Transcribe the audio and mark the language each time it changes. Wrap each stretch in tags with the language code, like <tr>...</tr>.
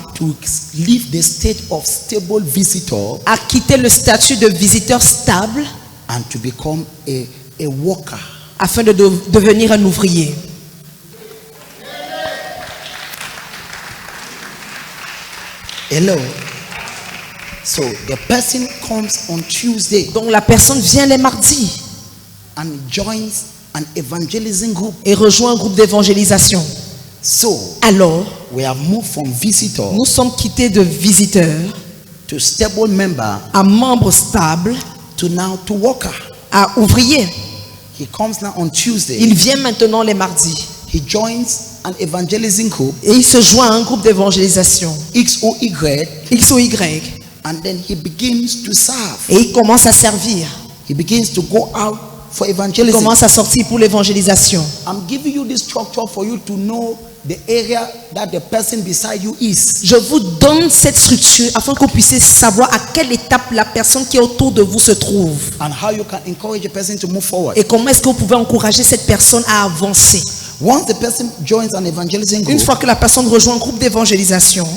<en>to leave the state of stable visitor</en> <fr>à quitter le statut de visiteur stable</fr> <en>and to become a worker.</en> <fr>afin de devenir un ouvrier.</fr> <en>Hello. So the person comes on Tuesday</en> <fr>Donc la personne vient les mardis</fr> <en>and joins an evangelism group.</en> <fr>et rejoint un groupe d'évangélisation.</fr> <en>So</en> <fr>Alors,</fr> <en>we have moved from visitor</en> <fr>nous sommes quittés de visiteurs</fr> <en>to stable member</en> <fr>à membres stables</fr> <en>to now to worker.</en> <fr>à ouvriers.</fr> <en>He comes now on Tuesday.</en> <fr>Il vient maintenant les mardis</fr> <en>He joins an evangelism group,</en> <fr>et il se joint à un groupe d'évangélisation</fr> <en>XOY,</en> <fr>X ou Y</fr> <en>and then he begins to serve.</en> <fr>et il commence à servir.</fr> <en>He begins to go out for</en> <fr>Il</fr> <en>evangelism.</en> <fr>commence à sortir pour l'évangélisation.</fr> <en>I'm giving you this structure for you to know the area that the person beside you is.</en> <fr>Je vous donne cette structure afin que vous puissiez savoir à quelle étape la personne qui est autour de vous se trouve</fr> <en>And how you can encourage the person to move forward.</en> <fr>et comment est-ce que vous pouvez encourager cette personne à avancer.</fr> <en>Once the person joins an evangelism</en> <fr>Une</fr> <en>group</en> <fr>fois que la personne rejoint un groupe d'évangélisation</fr>